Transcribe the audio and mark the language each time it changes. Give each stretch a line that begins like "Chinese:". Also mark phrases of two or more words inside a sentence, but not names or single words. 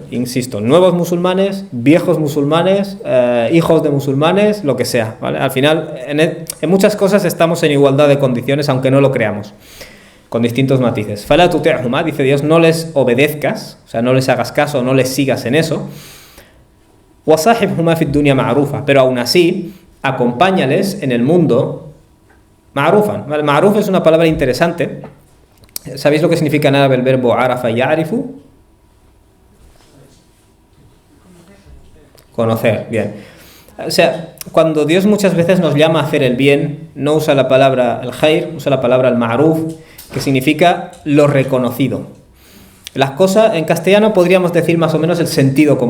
Spanish: Insisto, nuevos musulmanes, viejos musulmanes, hijos de musulmanes, lo que sea, ¿vale? Al final, en muchas cosas estamos en igualdad de condiciones, aunque no lo creamos, con distintos matices.
Arabic: فلا تطعهما,
Spanish: dice Dios, no les obedezcas, o sea, no les hagas caso, no les sigas en eso.
Arabic: وصاحبهما في الدنيا معروفا,
Spanish: pero aún así, acompáñales en el mundo ma'rufan. Ma'ruf es una palabra interesante. ¿Sabéis lo que significa en árabe el verbo
Arabic: عرف يعرف?
Spanish: Conocer, bien. O sea, cuando Dios muchas veces nos llama a hacer el bien, no usa la palabra el khair, usa la palabra el ma'ruf, que significa lo reconocido. Las cosas, en castellano podríamos decir más o menos el sentido común.